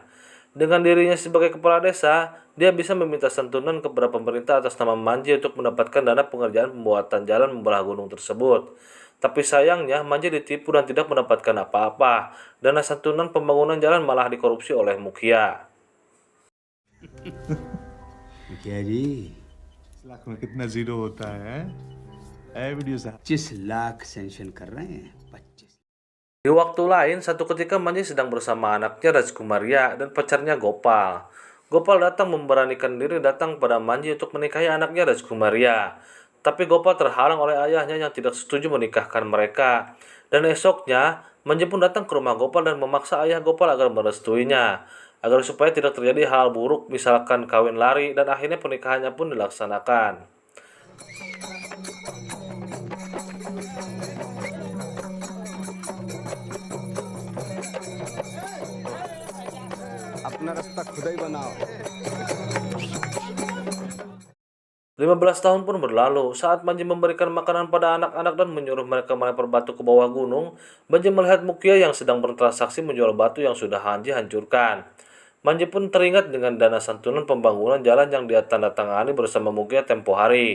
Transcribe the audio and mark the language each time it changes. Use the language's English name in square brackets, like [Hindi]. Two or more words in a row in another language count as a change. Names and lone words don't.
[Indonesian] Dengan dirinya sebagai kepala desa, dia bisa meminta santunan kepada pemerintah atas nama Manji untuk mendapatkan dana pengerjaan pembuatan jalan membelah gunung tersebut. Tapi sayangnya, Manji ditipu dan tidak mendapatkan apa-apa. Dana santunan pembangunan jalan malah dikorupsi oleh Mukia. [Hindi] मुखिया जी लाख में कितना जीरो होता है वीडियो साहब 25 लाख सेंक्शन कर रहे हैं 25। [Indonesian] Di waktu lain, satu ketika Manji sedang bersama anaknya Rajkumaria dan pacarnya Gopal. Gopal datang memberanikan diri datang pada Manji untuk menikahi anaknya Rajkumaria. Tapi Gopal terhalang oleh ayahnya yang tidak setuju menikahkan mereka. Dan esoknya, Manji pun datang ke rumah Gopal dan memaksa ayah Gopal agar merestuinya. Agar supaya tidak terjadi hal buruk misalkan kawin lari, dan akhirnya pernikahannya pun dilaksanakan. [Hindi] अपना रास्ता खुद ही बनाओ। [Indonesian] 15 tahun pun berlalu. Saat Manji memberikan makanan pada anak-anak dan menyuruh mereka melempar batu ke bawah gunung, Manji melihat Mukia yang sedang bertransaksi menjual batu yang sudah Manji hancurkan. Manji pun teringat dengan dana santunan pembangunan jalan yang dia tanda tangani bersama Mukia tempo hari.